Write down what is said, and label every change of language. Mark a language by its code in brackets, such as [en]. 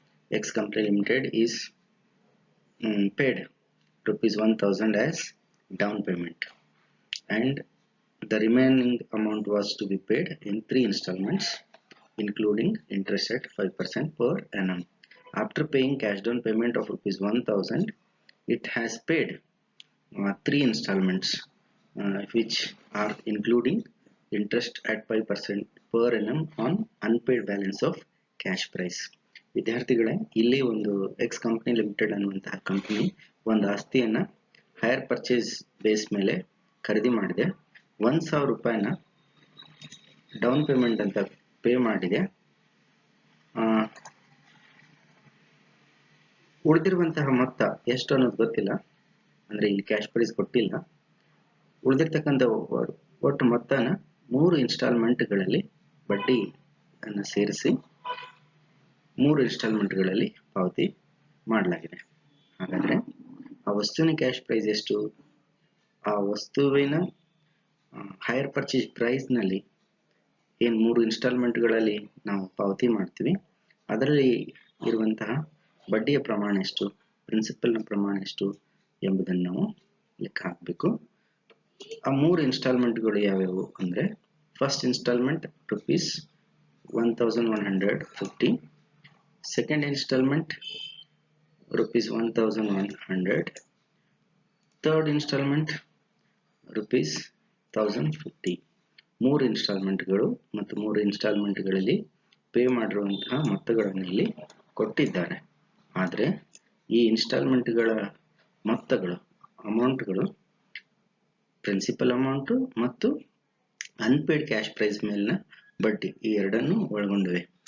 [en] X Company Limited is paid rupees 1000 as down payment and the remaining amount was to be paid in 3 installments including interest at 5% per annum. After paying cash down payment of rupees 1000, it has paid 3 installments which are including interest at 5% per annum on unpaid balance of cash price. [kn] ವಿದ್ಯಾರ್ಥಿಗಳೇ, ಇಲ್ಲಿ ಒಂದು X company limited ಅನ್ನುವಂತಹ company ಒಂದು ಆಸ್ತಿಯನ್ನ hire purchase base ಮೇಲೆ ಖರೀದಿ ಮಾಡಿದೆ. 1000 ರೂಪಾಯಿನ ಡೌನ್ ಪೇಮೆಂಟ್ ಅಂತ ಪೇ ಮಾಡಿದೆ. ಉಳಿದಿರುವಂತಹ ಮೊತ್ತ ಎಷ್ಟು ಅನ್ನೋದು ಗೊತ್ತಿಲ್ಲ, ಅಂದ್ರೆ ಇಲ್ಲಿ ಕ್ಯಾಶ್ ಪ್ರೈಸ್ ಕೊಟ್ಟಿಲ್ಲ. ಉಳಿದಿರ್ತಕ್ಕಂಥ ಒಟ್ಟು ಮೊತ್ತನ 3 ಇನ್ಸ್ಟಾಲ್ಮೆಂಟ್ಗಳಲ್ಲಿ ಬಡ್ಡಿ ಅನ್ನು ಸೇರಿಸಿ 3 ಇನ್ಸ್ಟಾಲ್ಮೆಂಟ್ಗಳಲ್ಲಿ ಪಾವತಿ ಮಾಡಲಾಗಿದೆ. ಹಾಗಾದ್ರೆ ಆ ವಸ್ತುವಿನ ಕ್ಯಾಶ್ ಪ್ರೈಸ್ ಎಷ್ಟು? ಆ ವಸ್ತುವಿನ ಹೈಯರ್ ಪರ್ಚೇಸ್ ಪ್ರೈಸ್ ನಲ್ಲಿ ಏನ್ 3 ಇನ್ಸ್ಟಾಲ್ಮೆಂಟ್ಗಳಲ್ಲಿ ನಾವು ಪಾವತಿ ಮಾಡ್ತೀವಿ, ಅದರಲ್ಲಿ ಇರುವಂತಹ ಬಡ್ಡಿಯ ಪ್ರಮಾಣ ಎಷ್ಟು, ಪ್ರಿನ್ಸಿಪಲ್ ನ ಪ್ರಮಾಣ ಎಷ್ಟು ಎಂಬುದನ್ನು ನಾವು ಲೆಕ್ಕ ಹಾಕಬೇಕು. ಆ 3 ಇನ್ಸ್ಟಾಲ್ಮೆಂಟ್ಗಳು ಯಾವ್ಯಾವು ಅಂದ್ರೆ, first instalment [en] rupees 1150, second installment rupees 1100, third installment rupees 1050. [kn] 3 ಇನ್ಸ್ಟಾಲ್ಮೆಂಟ್ಗಳು ಮತ್ತು 3 ಇನ್ಸ್ಟಾಲ್ಮೆಂಟ್ಗಳಲ್ಲಿ ಪೇ ಮಾಡಿರುವಂತಹ ಮೊತ್ತಗಳನ್ನು ಇಲ್ಲಿ ಕೊಟ್ಟಿದ್ದಾರೆ. ಆದರೆ ಈ ಇನ್ಸ್ಟಾಲ್ಮೆಂಟ್ಗಳ ಮೊತ್ತಗಳು ಅಮೌಂಟ್ಗಳು ಪ್ರಿನ್ಸಿಪಲ್ ಅಮೌಂಟ್ ಮತ್ತು ಅನ್ಪೇಡ್ ಕ್ಯಾಶ್ ಪ್ರೈಸ್ ಮೇಲಿನ ಬಡ್ಡಿ ಈ ಎರಡನ್ನು ಒಳಗೊಂಡಿವೆ.